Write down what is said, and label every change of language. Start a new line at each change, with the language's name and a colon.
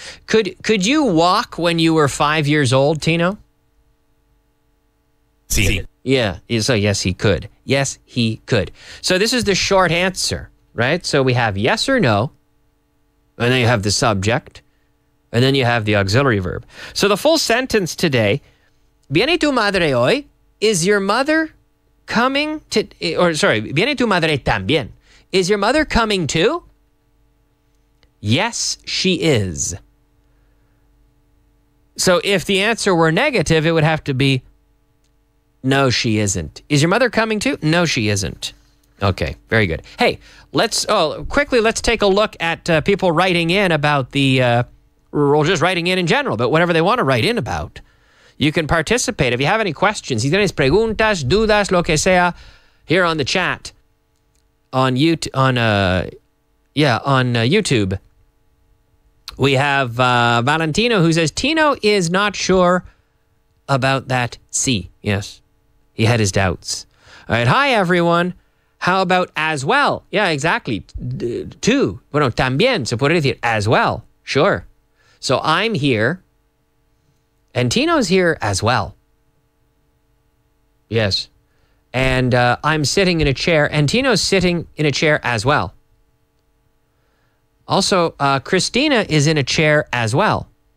English: Could you walk when you were 5 years old, Tino?
Spanish: Sí.
English: Yeah, so yes, he could. Yes, he could. So this is the short answer, right? So we have yes or no, and then you have the subject, and then you have the auxiliary verb. So the full sentence today,
Spanish: ¿Viene tu madre hoy?
English: Is your mother coming to,
Spanish: ¿Viene tu madre también?
English: Is your mother coming too? Yes, she is. So if the answer were negative, it would have to be no, she isn't. Is your mother coming too? No, she isn't. Okay, very good. Hey, let's take a look at people writing in about or just writing in general, but whatever they want to write in about. You can participate. If you have any questions,
Spanish: si tienes preguntas, dudas, lo que sea,
English: here on the chat on YouTube. We have Valentino who says, Tino is not sure about that C. Yes, he had his doubts. All right, hi everyone. How about as well? Yeah, exactly. Too.
Spanish: Bueno, también se puede decir
English: as well. Sure. So I'm here, and Tino's here as well. Yes. And I'm sitting in a chair, and Tino's sitting in a chair as well. Also, Christina is in a chair as well.